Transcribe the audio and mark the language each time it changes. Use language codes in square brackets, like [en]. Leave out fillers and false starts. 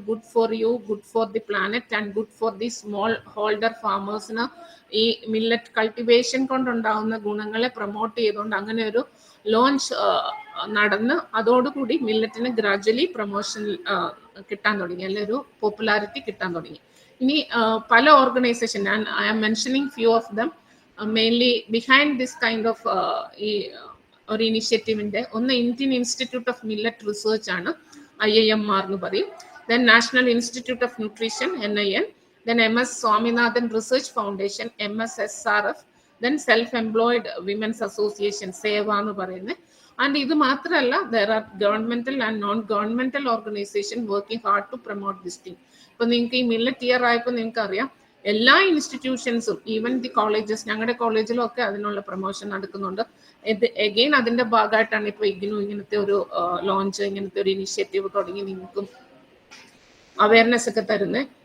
[en] good for you, good for the planet and good for the small holder [ml] ഫാമേഴ്സിന് ഈ millet cultivation കൊണ്ടുണ്ടാകുന്ന ഗുണങ്ങളെ promote ചെയ്തുകൊണ്ട് അങ്ങനെ ഒരു ലോഞ്ച് നടന്ന് അതോടുകൂടി മില്ലറ്റിന് ഗ്രാജുവലി പ്രൊമോഷൻ കിട്ടാൻ തുടങ്ങി, അല്ലെങ്കിൽ ഒരു പോപ്പുലാരിറ്റി കിട്ടാൻ തുടങ്ങി. ഇനി പല organisation, [en] I am mentioning few of them. Mainly behind this kind of [ml] ഈ ഒരു ഇനിഷ്യേറ്റീവിൻ്റെ ഒന്ന് Indian institute of millet research ആണ്, IIMR എന്ന് പറയും. [en] then national institute of nutrition NIN, then MS Swaminathan Research Foundation MSSRF, then self-employed women's association [ml] സേവ എന്ന് പറയുന്നത്. [en] and [ml] ഇത് മാത്രമല്ല, [en] There are governmental and non governmental organisation working hard to promote this thing. [ml] ഇപ്പൊ നിങ്ങൾക്ക് ഈ millet year ആയപ്പോൾ നിങ്ങൾക്ക് അറിയാം, എല്ലാ ഇൻസ്റ്റിറ്റ്യൂഷൻസും ഈവൻ ദി കോളേജസ്, ഞങ്ങളുടെ കോളേജിലും ഒക്കെ അതിനുള്ള പ്രൊമോഷൻ നടക്കുന്നുണ്ട്. എഗെയിൻ അതിന്റെ ഭാഗമായിട്ടാണ് ഇപ്പോൾ IGNOU ഇങ്ങനത്തെ ഒരു ലോഞ്ച്, ഇങ്ങനത്തെ ഒരു ഇനിഷ്യേറ്റീവ് തുടങ്ങി നിങ്ങൾക്കും അവയർനെസ് ഒക്കെ തരുന്നത്.